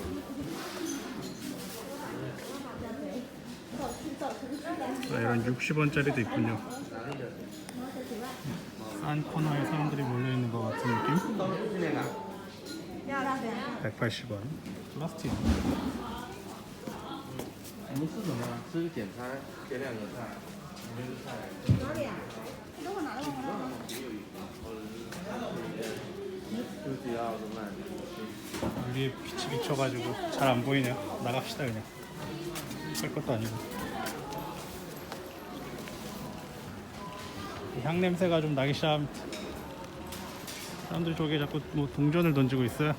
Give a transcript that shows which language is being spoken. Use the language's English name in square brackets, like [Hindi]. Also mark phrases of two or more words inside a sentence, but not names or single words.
[Korean] 이런 60원짜리도 있군요. 싼 코너에 사람들이 몰려있는 것 같은 느낌? 180원. 플라스틱. [Chinese] 我们吃什么？吃简餐，点2个菜，1个菜。就是要什么？ [Korean] 여기에 빛이 비쳐가지고 잘 안 보이네요. 나갑시다 그냥. 할 것도 아니고. 향 냄새가 좀 나기 시작합니다. 사람들이 저기에 자꾸 뭐 동전을 던지고 있어요.